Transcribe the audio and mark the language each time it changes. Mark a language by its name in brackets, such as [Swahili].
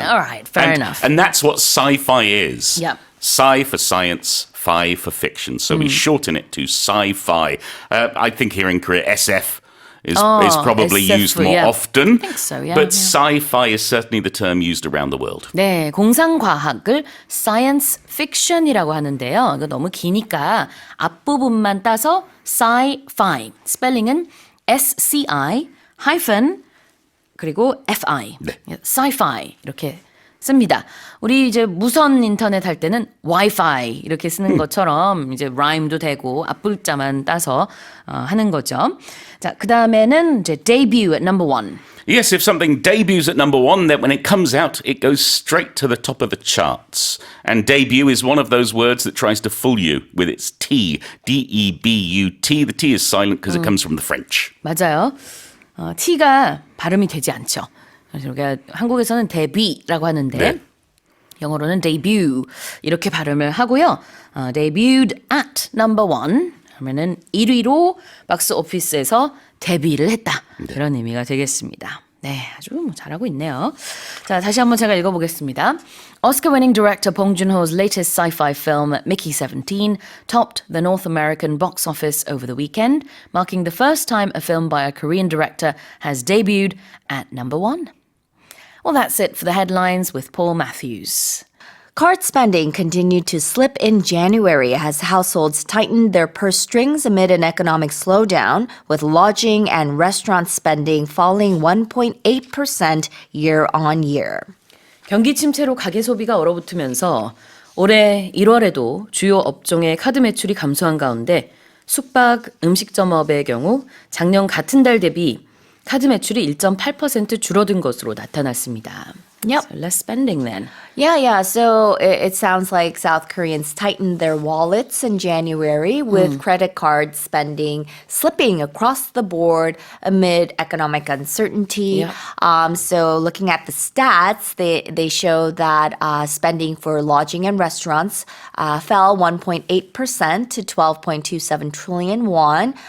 [English] All right, fair And- enough. And that's what sci-fi is. Yep. Sci for science, fi for fiction. So we shorten it to sci-fi. I think here in Korea, SF is probably SF, used more yeah. often. I think so, yeah, But yeah. sci-fi is certainly the term used around the world. [Korean] 네, 공상과학을 science fiction이라고 하는데요. 이거 너무 기니까 앞부분만 따서 sci-fi. 스펠링은 SCI hyphen 그리고 FI. 네. sci-fi 이렇게 씁니다. 우리 이제 무선 인터넷 할 때는 Wi-Fi 이렇게 쓰는 것처럼 이제 라임도 되고 앞글자만 따서 하는 거죠. 자, 그 다음에는 이제 [English] debut at number one. Yes, if something debuts at number one, then when it comes out, it goes straight to the top of the charts. And debut is one of those words that tries to fool you with its T, D-E-B-U-T. The T is silent because it comes from the French. [Korean] 맞아요. T가 발음이 되지 않죠. 그래서 우리가 한국에서는 데뷔라고 하는데 네. 영어로는 debut 이렇게 발음을 하고요. [English] debuted at number one [Korean] 하면은 1위로 박스 오피스에서 데뷔를 했다. 그런 의미가 되겠습니다. 네, 아주 잘하고 있네요. 자, 다시 한번 제가 읽어보겠습니다. [English] Oscar-winning director Bong Joon-ho's latest sci-fi film, Mickey 17, topped the North American box office over the weekend, marking the first time a film by a Korean director has debuted at number one. Well, that's it for the headlines with Paul Matthews. Card spending continued to slip in January as households tightened their purse strings amid an economic slowdown, with lodging and restaurant spending falling 1.8% year on year. [Korean] 경기 침체로 가계 소비가 얼어붙으면서 올해 1월에도 주요 업종의 카드 매출이 감소한 가운데 숙박, 음식점업의 경우 작년 같은 달 대비 카드 매출이 1.8% 줄어든 것으로 나타났습니다. [English] Yep. So less spending then. Yeah. So it sounds like South Koreans tightened their wallets in January with credit card spending slipping across the board amid economic uncertainty. Yeah. So looking at the stats, they show that spending for lodging and restaurants fell 1.8% to 12.27 trillion won.